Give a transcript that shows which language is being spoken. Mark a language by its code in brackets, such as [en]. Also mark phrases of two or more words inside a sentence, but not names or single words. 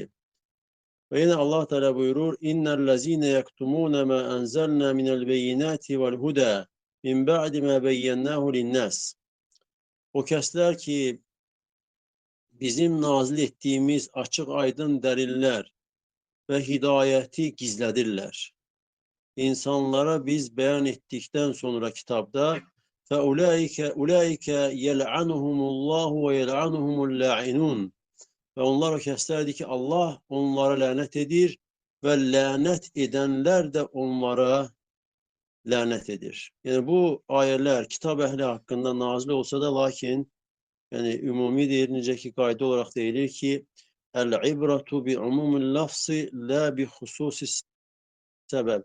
[az] Və yine Allah Teala buyurur, [ar] "إن الذين يكتمون ما أنزلنا من البينات والهدى من بعد ما بيناه للناس." [az] O kəslər ki, bizim nazil etdiyimiz açıq aydın dəlillər və hidayəti gizlədirlər. İnsanlara biz bəyan etdikdən sonra kitabda [ar] فَأُولَٰئِكَ يَلْعَنُهُمُ اللّٰهُ وَيَلْعَنُهُمُ اللَّاعِنُونَ. [az] Və onlar o kəslərdir ki, Allah onlara lənət edir və lənət edənlər də onlara lənət edir. Yəni bu ayələr kitab əhli haqqında nazil olsa da, lakin yəni ümumidir, necə ki qayda olaraq deyilir ki, [ar] "العبرة بعموم اللفظ لا بخصوص السبب."